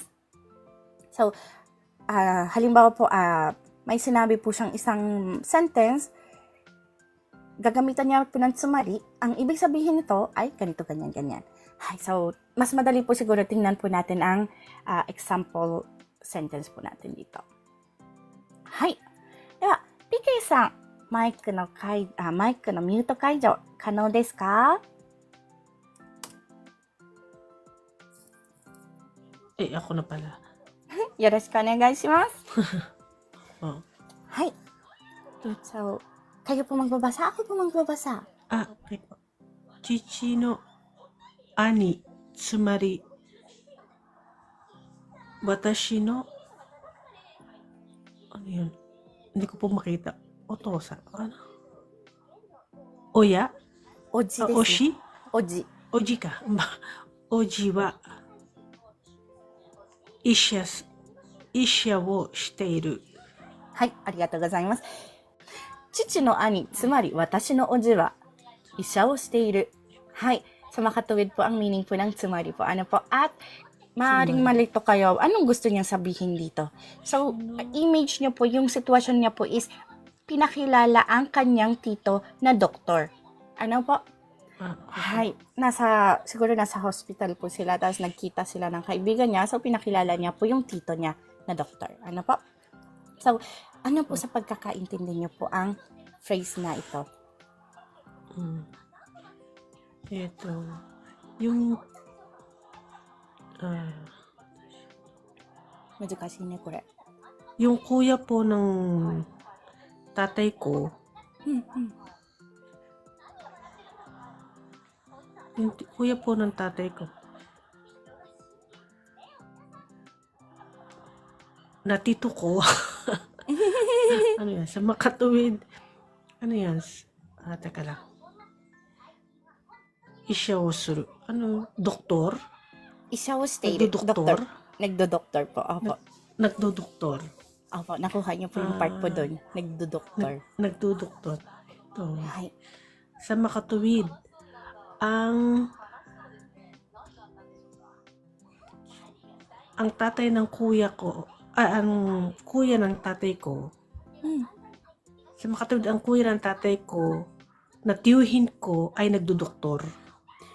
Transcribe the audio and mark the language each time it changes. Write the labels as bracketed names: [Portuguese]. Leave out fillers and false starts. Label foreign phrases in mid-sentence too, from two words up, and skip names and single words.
[Filipino] So, halimbawa po, may sinabi po siyang isang sentence, gagamitan niya po ng tsumari, ang ibig sabihin nito ay ganito, ganyan, ganyan. So, mas madali po siguro tingnan po natin ang [English] example sentence [Filipino] po natin dito. [Japanese] はい。では、PKさん, micのmute解除、可能ですか? [Filipino] Ako na pala. [Japanese] よろしくお願いします. [Filipino] Oh. Hai. So, kayo po magbabasa, ako po magbabasa. Okay po. [Japanese] 父の兄, つまり、私の, [Filipino] ano yun? Hindi ko po makita. Otosa. Ano? Oya? [Japanese] おじです. Oshi? Oji. おじか。おじは、医者をしている. はい、ありがとうございます。父の兄、つまり私のおじは医者をしている。はい, [Filipino] sa makatuwid po ang meaning po ng tsumari po. Ano po? At maaaring malito kayo. Anong gusto niyang sabihin dito? So, image niyo po, yung sitwasyon niya po is pinakilala ang kanyang tito na doktor. Ano po? Hay, siguro nasa hospital po sila, tapos nagkita sila ng kaibigan niya, so pinakilala niya po yung tito niya na doktor. Ano po? So, ano po sa pagkakaintindi niyo po ang phrase na ito? Ito, yung, [Japanese] 難しいね、これ。 [Filipino] yung kuya po ng tatay ko, yung kuya po ng tatay ko, na tito ko, ano yan, sa makatuwid, ano yan, teka lang, [Japanese] 医者をする, [Filipino] ano, doktor? [Japanese] 医者をしている。 [Filipino] Nagdodoktor? Nagdodoktor po. Opo. Nagdodoktor. Opo, nakuha niyo po yung part po doon. Nagdodoktor. Nagdodoktor. Ito. Hay. Sa makatuwid, ang tatay ng kuya ko, ang kuya ng tatay ko, sa makatuwid, ang kuya ng tatay ko, na tiyuhin ko ay nagdodoktor.